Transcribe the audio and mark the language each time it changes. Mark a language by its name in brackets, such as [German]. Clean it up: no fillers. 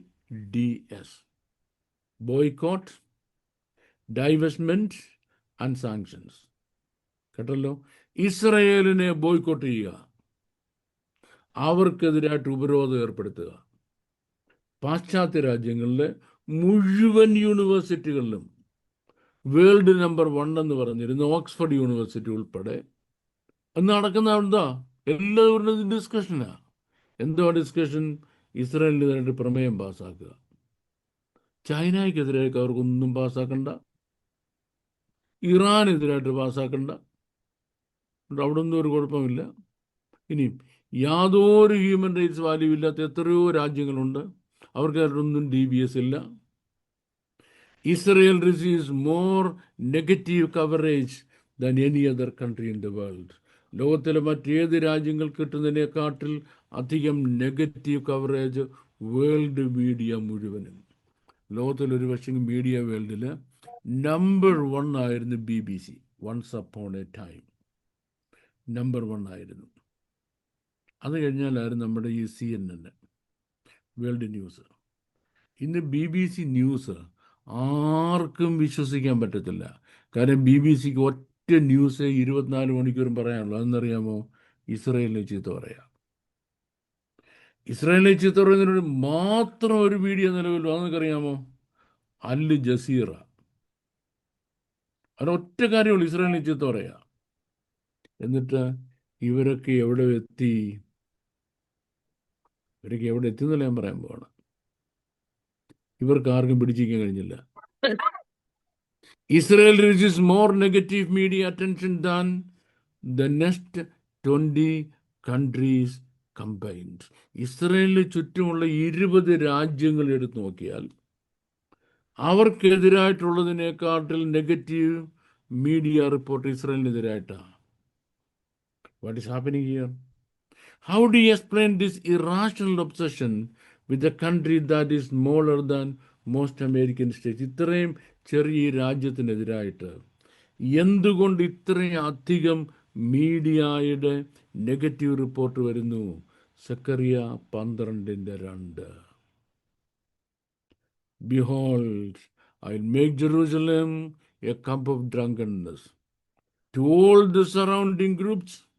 [English] BDS, Boycott, Divestment and Sanctions. [Malayalam] കേട്ടല്ലോ? ഇസ്രായേലിനെ boycott ചെയ്യുക, അവർക്കെതിരായിട്ട് ഉപരോധം ഏർപ്പെടുത്തുക. പാശ്ചാത്യ രാജ്യങ്ങളിലെ മുഴുവൻ യൂണിവേഴ്സിറ്റികളിലും വേൾഡ് നമ്പർ 1 എന്ന് പറഞ്ഞിരുന്ന ഓക്സ്ഫോർഡ് യൂണിവേഴ്സിറ്റി ഉൾപ്പെടെ അന്ന് നടക്കുന്ന എന്താ? എല്ലാവരുടെയും ഡിസ്കഷനാ. എന്തോ ഡിസ്കഷൻ? ഇസ്രായേലിനെതിരായിട്ട് പ്രമേയം പാസ്സാക്കുക. ചൈനയ്ക്കെതിരായിട്ട് അവർക്കൊന്നും പാസ്സാക്കണ്ട, ഇറാനെതിരായിട്ട് പാസ്സാക്കണ്ട, അവിടെ ഒന്നും ഒരു കുഴപ്പമില്ല. ഇനിയും യാതൊരു ഹ്യൂമൻ റൈറ്റ്സ് വാല്യൂ ഇല്ലാത്ത എത്രയോ രാജ്യങ്ങളുണ്ട്, അവർക്കായിട്ടൊന്നും DBS ഇല്ല. [English] Israel receives more negative coverage than any other country in the world. [Malayalam] ലോകത്തിലെ മറ്റേത് രാജ്യങ്ങൾ കിട്ടുന്നതിനെക്കാട്ടിൽ അധികം നെഗറ്റീവ് കവറേജ് വേൾഡ് മീഡിയ മുഴുവനും. ലോകത്തിലൊരു പക്ഷേ മീഡിയ വേൾഡിൽ നമ്പർ 1 ആയിരുന്നു BBC. [English] once upon a time [Malayalam] number 1 ആയിരുന്നു. അത് കഴിഞ്ഞാലായിരുന്നു നമ്മുടെ ഈ CNN വേൾഡ് ന്യൂസ്. ഇന്ന് BBC ന്യൂസ് ആർക്കും വിശ്വസിക്കാൻ പറ്റത്തില്ല. കാരണം BBC ഒറ്റ ന്യൂസ് 24 മണിക്കൂറും പറയാനുള്ളൂ. അതെന്നറിയാമോ? ഇസ്രയേലിനെ ചീത്ത പറയാം. ഇസ്രയേലിനെ ചീത്ത പറയുന്നതിന് മാത്രം ഒരു മീഡിയ നിലവിലുള്ളൂ. അതെനിക്കറിയാമോ? അൽ ജസീറ. അതിനൊറ്റ കാര്യമുള്ളൂ, ഇസ്രയേലിനെ ചീത്ത പറയാം. എന്നിട്ട് ഇവരൊക്കെ എവിടെ എത്തി? ഇവരൊക്കെ എവിടെ എത്തിയെന്നല്ല ഞാൻ പറയാൻ പോവാണ്. ഇവർക്ക് ആർക്കും പിടിച്ചിരിക്കാൻ കഴിഞ്ഞില്ല. [English] Israel receives more negative media attention than the next 20 countries combined. [Malayalam] ഇസ്രയേലിന് ചുറ്റുമുള്ള 20 രാജ്യങ്ങൾ എടുത്തു നോക്കിയാൽ അവർക്കെതിരായിട്ടുള്ളതിനേക്കാട്ടിൽ negative media report ഇസ്രയേലിനെതിരായിട്ടാണ്. [English] What is happening here? How do you explain this irrational obsession with a country that is smaller than most American states? [Malayalam] ഇത്രയും ചെറിയ രാജ്യത്തിനെതിരായിട്ട് എന്തുകൊണ്ട് ഇത്രയും അധികം മീഡിയയുടെ നെഗറ്റീവ് റിപ്പോർട്ട് വരുന്നു? Zacharia 12:2. [English] Behold, I'll make Jerusalem a cup of drunkenness to all the surrounding groups.